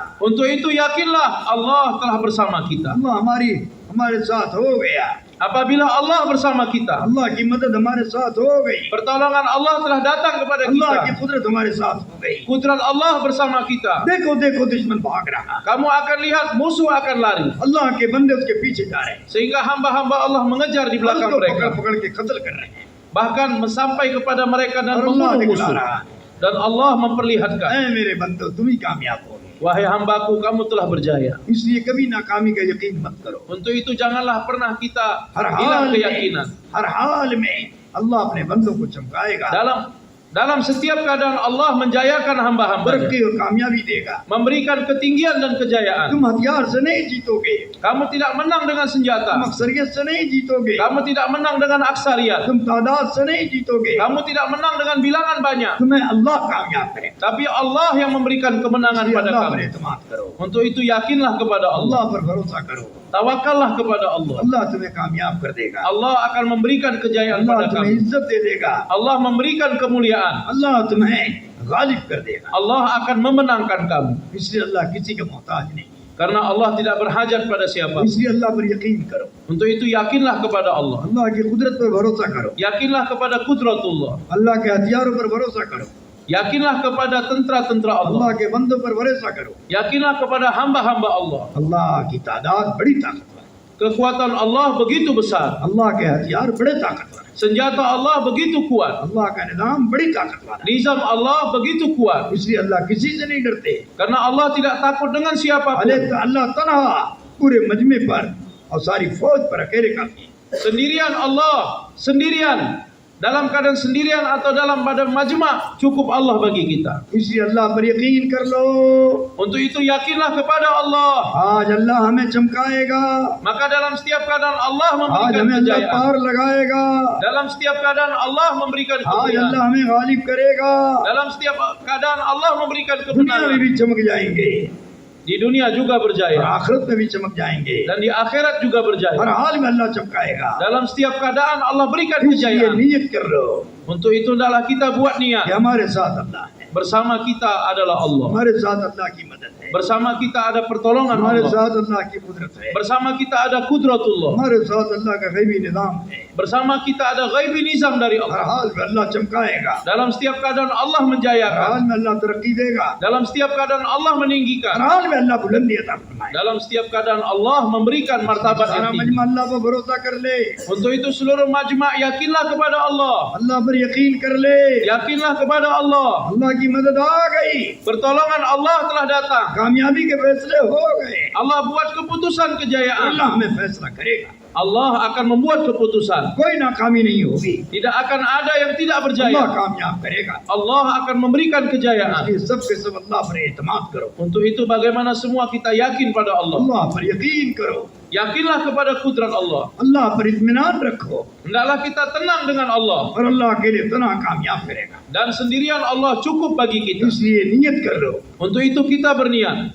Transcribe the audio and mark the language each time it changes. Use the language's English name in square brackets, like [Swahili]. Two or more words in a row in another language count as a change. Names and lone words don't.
[Malay] Untuk itu yakinlah Allah telah bersama kita. [Urdu] اللہ ہمارے ساتھ ہو گیا, [Malay] Apabila Allah bersama kita, [Urdu] اللہ کی مدد ہمارے ساتھ ہو گئی, [Malay] pertolongan Allah telah datang kepada [Urdu] اللہ کی [Malay] kita. [Urdu] قدرت ہمارے ساتھ ہو گئی. [Malay] Kudrat Allah bersama kita. [Urdu] دیکھو دیکھو دشمن بھاگ رہا, [Malay] Kamu akan lihat musuh akan lari. [Urdu] اللہ کے بندے اس کے پیچھے جا رہے ہیں, [Malay] Sehingga hamba-hamba Allah mengejar di belakang [Urdu] اس کو پکڑ [Malay] mereka. [Urdu] پکڑ کے قتل کر رہے ہیں. [Malay] Bahkan sampai kepada mereka dan [Urdu] اور اللہ [Malay] membunuh [Urdu] दिखला [Malay] musuh. [Urdu] रहा, [Malay] Dan Allah memperlihatkan, [Urdu] اے میرے بندو تم ہی کامیاب ہو گئے. [Malay] wahai hambaku, kamu telah berjaya. [Urdu] اس لیے کبھی ناکامی کا یقین مت کرو, [Malay] Untuk itu janganlah pernah kita [Urdu] हर [Malay] hilang [Urdu] हाल [Malay] keyakinan. [Urdu] میں ہر حال میں اللہ اپنے بندوں کو چمکائے گا, [Malay] Dalam setiap keadaan Allah menjayakan hamba-hambanya. [Urdu] ترقی اور کامیابی دے گا. [Malay] Memberikan ketinggian dan kejayaan. [Urdu] تم ہتھیار سے نہیں جیتو گے, [Malay] Kamu tidak menang dengan [Urdu] तुम [Malay] senjata. [Urdu] اکثریت سے نہیں جیتو گے, [Malay] Kamu tidak menang dengan aksariat. [Urdu] تم تعداد سے نہیں جیتو گے, [Malay] Kamu tidak menang dengan bilangan banyak. [Urdu] تمہیں اللہ کامیاب کرے گا. [Malay] Tapi Allah yang memberikan kemenangan [Urdu] اس لیے [Malay] pada [Urdu] اللہ پر [Malay] kamu. [Urdu] اعتماد کرو, [Malay] Untuk itu yakinlah kepada [Urdu] अल्लाह [Malay] Allah. [Urdu] پر بھروسہ کرو, [Malay] Tawakallah kepada Allah. [Urdu] اللہ تمہیں کامیاب کر دے گا, [Malay] Allah akan memberikan kejayaan [Urdu] अल्लाह [Malay] pada [Urdu] तुम्हें [Malay] kamu. [Urdu] عزت دے دے گا, [Malay] Allah memberikan kemuliaan. [Urdu] اللہ تمہیں غالب کر دے گا. [Malay] Allah akan memenangkan kamu. [Urdu] اس لیے اللہ کسی کا محتاج نہیں, [Malay] Karena Allah tidak berhajat pada siapa. [Urdu] اس لیے اللہ پر یقین کرو, [Malay] Untuk itu yakinlah kepada Allah. [Urdu] اللہ کی قدرت پر بھروسہ کرو, [Malay] Yakinlah kepada kudratullah. [Urdu] اللہ کے ہتھیاروں پر بھروسہ کرو, [Malay] Yakinlah kepada tentara-tentara Allah. [Urdu] اللہ کے بندوں پر بھروسہ کرو. [Malay] Yakinlah kepada hamba-hamba Allah. [Urdu] اللہ کی تعداد بڑی طاقتور ہے, [Malay] Kekuatan Allah begitu besar. [Urdu] اللہ کے ہتھیار بڑے طاقتور ہے, [Malay] Senjata Allah begitu kuat. [Urdu] اللہ کا نظام بڑی طاقتور ہے. [Malay] Nizam Allah begitu kuat. [Urdu] اس لیے اللہ کسی سے نہیں ڈرتے, [Malay] Karena Allah tidak takut dengan siapapun. [Urdu] اللہ تنہا پورے مجمعے پر اور ساری فوج پر اکیلے کافی ہے. [Malay] Sendirian Allah, sendirian. Dalam keadaan sendirian atau dalam badan majma', cukup Allah bagi kita. [Urdu] اس لیے اللہ پر یقین کر لو, [Malay] Untuk itu yakinlah kepada Allah. [Urdu] آج اللہ ہمیں چمکائے گا, [Malay] Maka dalam setiap keadaan Allah [Urdu] आज [Malay] memberikan [Urdu] ہمیں اللہ [Malay] kejayaan. [Urdu] پار لگائے گا, [Malay] Dalam setiap keadaan Allah memberikan [Urdu] आज [Malay] kemuliaan. [Urdu] اللہ ہمیں غالب کرے گا, [Malay] Dalam setiap keadaan Allah memberikan [Urdu] دنیا میں [Malay] kebenaran. [Urdu] بھی چمک جائیں گے [Malay] Di dunia juga [Urdu] और [Malay] berjaya. [Urdu] آخرت میں بھی چمک جائیں گے, [Malay] Dan di akhirat juga [Urdu] हर [Malay] berjaya. [Urdu] حال میں اللہ چمکائے گا. [Malay] Dalam setiap keadaan Allah berikan [Urdu] اس لیے [Malay] kejayaan. [Urdu] نیت کر لو [Malay] Untuk itu adalah kita buat [Urdu] कि [Malay] niat. [Urdu] ہمارے ساتھ اللہ ہے, [Malay] Bersama kita adalah Allah. [Urdu] ہمارے ساتھ اللہ کی مدد ہے, [Malay] Bersama kita ada pertolongan [Urdu] हमारे [Malay] Allah. [Urdu] ساتھ اللہ کی قدرت ہے, [Malay] Bersama kita ada kudratullah. [Urdu] ہمارے ساتھ اللہ کا غیبی نظام ہے, [Malay] Bersama kita ada [Urdu] غیبی نظام [Malay] dari [Urdu] हर [Malay] Allah. [Urdu] حال میں اللہ چمکائے گا, [Malay] Dalam setiap keadaan Allah [Urdu] हर [Malay] menjayakan. [Urdu] حال میں اللہ ترقی دے گا, [Malay] Dalam setiap keadaan Allah [Urdu] हर [Malay] meninggikan. [Urdu] حال میں اللہ بلندی عطا فرمائے گا. [Malay] Dalam setiap keadaan Allah memberikan martabat [Urdu] सारा [Malay] yang tinggi. [Urdu] مجمع اللہ پر بھروسہ کر لے, [Malay] Untuk itu seluruh majma' yakinlah kepada Allah. [Urdu] اللہ پر یقین کر لے. [Malay] Yakinlah kepada Allah. [Urdu] اللہ کی مدد آ گئی, [Malay] Pertolongan Allah telah datang. [Urdu] کامیابی کے فیصلے ہو گئے, [Malay] Allah buat keputusan kejayaan. [Urdu] اللہ ہمیں فیصلہ کرے گا. [Malay] Allah akan membuat keputusan. [Urdu] کوئی ناکامی نہیں ہوگی, [Malay] Tidak akan ada yang tidak [Urdu] अल्लाह [Malay] berjaya. [Urdu] کامیاب کرے گا. [Malay] Allah akan memberikan kejayaan. [Urdu] اس لیے سب کے سب اللہ پر اعتماد کرو, [Malay] Untuk itu bagaimana semua kita yakin pada Allah. [Urdu] اللہ پر یقین کرو, [Malay] Yakinlah kepada kudrat Allah. [Urdu] اللہ پر اطمینان رکھو, [Malay] Hendaklah kita tenang dengan Allah. [Urdu] اور اللہ کے لیے تنا کامیاب کرے گا. [Malay] Dan sendirian Allah cukup bagi kita. [Urdu] اس لیے نیت کر لو, [Malay] Untuk itu kita berniat.